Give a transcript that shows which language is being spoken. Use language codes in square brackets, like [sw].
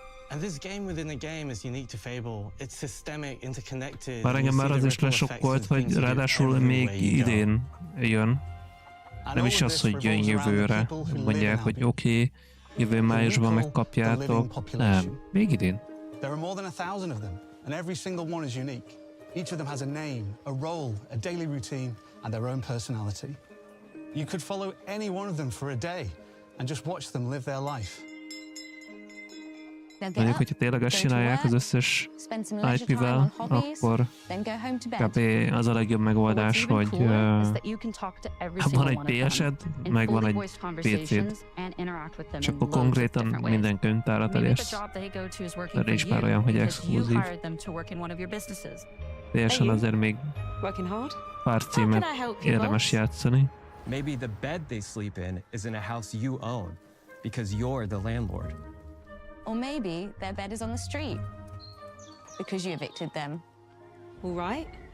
[en] And this game within a game is unique to Fable. It's systemic, interconnected. [hu] Bár engem már az is lesokkolt, hogy ráadásul még idén jön. Nem is az, hogy jön jövőre. Mondják, hogy oké, jövő májusban megkapjátok. Nem, még idén. [en] There are more than 1,000 of them, and every single one is unique. Each of them has a name, a role, a daily routine, and their own personality. You could follow any one of them for a day and just watch them live their life. [hu] Mondjuk, hogyha tényleg ezt csinálják az összes IP-vel, akkor kb. Az a legjobb megoldás, hogy van egy PS-ed, meg van egy PC-d, és akkor konkrétan minden könyvtárat elérsz. De is már olyan, hogy exkluzív. PS-en azért még pár címet érdemes játszani. [en] Maybe the bed they sleep in is in a house you own, because you're the landlord. Or maybe their bed is on the street because you evicted them. All right,